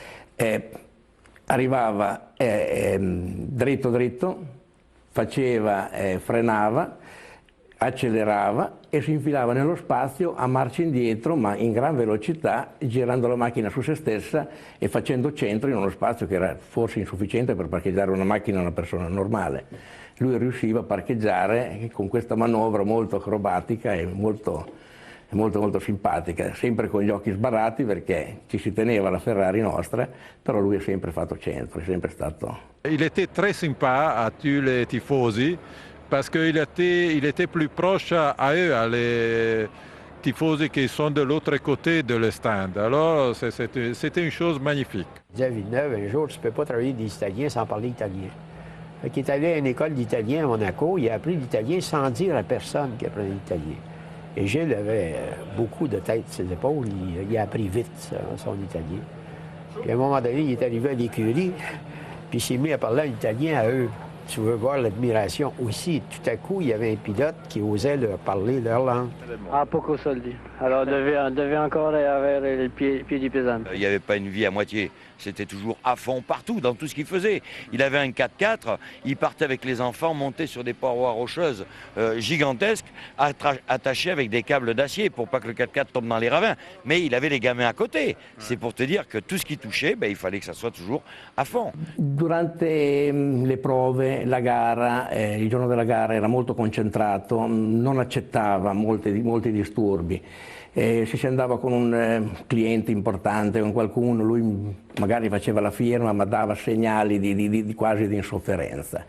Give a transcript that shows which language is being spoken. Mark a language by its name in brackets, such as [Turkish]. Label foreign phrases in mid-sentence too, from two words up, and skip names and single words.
[Italian] arrivava dritto dritto, frenava, accelerava e si infilava nello spazio a marcia indietro, ma in gran velocità, girando la macchina su se stessa e facendo centro in uno spazio che era forse insufficiente per parcheggiare una macchina a una persona normale. Lui riusciva a parcheggiare con questa manovra molto acrobatica e molto simpatica, sempre con gli occhi sbarrati perché ci si teneva la Ferrari nostra, però lui ha sempre fatto centro, è sempre stato... [French] Il était très sympa à tous les tifosi parce qu'il était plus proche à eux, à les tifosi qui sont de l'autre côté de le stand. Alors c'était une chose magnifique. Je disais à Villeneuve, un jour, tu ne peux pas travailler des Italiens sans parler italien. Il est allé à une école d'italien à Monaco, il a appris l'italien sans dire à personne qu'il apprenait l'italien. Et Gilles avait beaucoup de tête sur ses épaules, il a appris vite son italien. Puis à un moment donné, il est arrivé à l'écurie, puis il s'est mis à parler en italien à eux. Tu veux voir l'admiration aussi. Tout à coup, il y avait un pilote qui osait leur parler leur langue. [Italian] Ah, poco soldi. [French] Alors, on devait encore avoir les [Italian] piedi pesanti. [French] Il n'y avait pas une vie à moitié. C'était toujours à fond partout, dans tout ce qu'il faisait. Il avait un 4x4, il partait avec les enfants, monter sur des parois rocheuses gigantesques, attachés avec des câbles d'acier pour pas que le 4x4 tombe dans les ravins. Mais il avait les gamins à côté. C'est pour te dire que tout ce qui touchait, il fallait que ça soit toujours à fond. [Italian] Durante le prove, la gara, il giorno della gara era molto concentrato, non accettava molti disturbi. Se si andava con un cliente importante, con qualcuno, lui magari faceva la firma ma dava segnali quasi di insofferenza.